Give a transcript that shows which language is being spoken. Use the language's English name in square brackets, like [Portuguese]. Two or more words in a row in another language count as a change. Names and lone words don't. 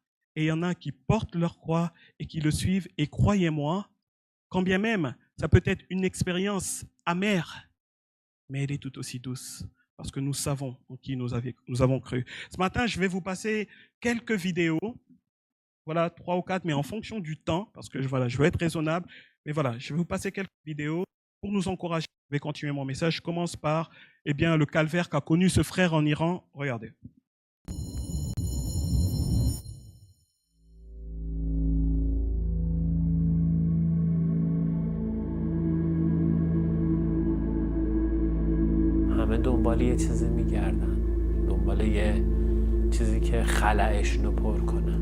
[French] Et il y en a qui portent leur croix et qui le suivent. Et croyez-moi, quand bien même ça peut être une expérience amère, mais elle est tout aussi douce parce que nous savons en qui nous avons cru. Ce matin, je vais vous passer quelques vidéos. Voilà, 3 ou 4, mais en fonction du temps, parce que je veux être raisonnable. Mais voilà, je vais vous passer quelques vidéos pour nous encourager Je vais continuer mon message. Je commence par le calvaire qu'a connu ce frère en Iran. Regardez. [Persian] همه دنبال یه چیزی میگردن، دنبال یه چیزی که خلأشون رو پر کنن.